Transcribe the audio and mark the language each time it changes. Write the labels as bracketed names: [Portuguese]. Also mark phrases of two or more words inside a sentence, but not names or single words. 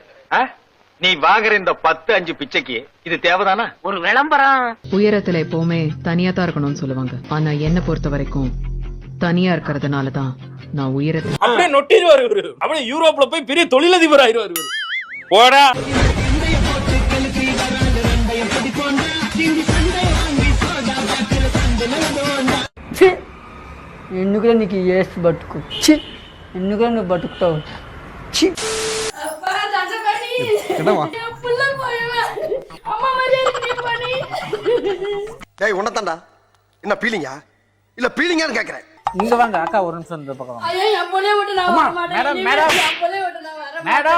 [Tamil] நீ வாங்குற இந்த 10-5 பிச்சைக்கு இது தேவைதானா? ஒரு விளம்பரம். உயரத்துல எப்பவுமே தனியா தான் இருக்கணும்னு சொல்லுவாங்க. ஆனா என்ன பொறுத்த வரைக்கும் தனியா இருக்கிறதுனாலதான் நான் உயரத்துல அப்படியே நொட்டிடுவாரு இவரு. அப்படியே யூரோப்ல போய் பெரிய தொழிலதிபர் ஆயிடுவாரு இவரு. போடா. [Telugu] ఎందుకు నీకు ఏస్ బతుకు ఎందుకు నువ్వు బతుకుతావు? [Tamil] உன்னதாண்டா என்ன பீலிங்கா இல்ல பீலிங்கான்னு கேக்குறேன். இங்க வாங்க அக்கா, ஒரு நிமிஷம் இந்த பக்கம் மேடம் மேடம் மேடம்.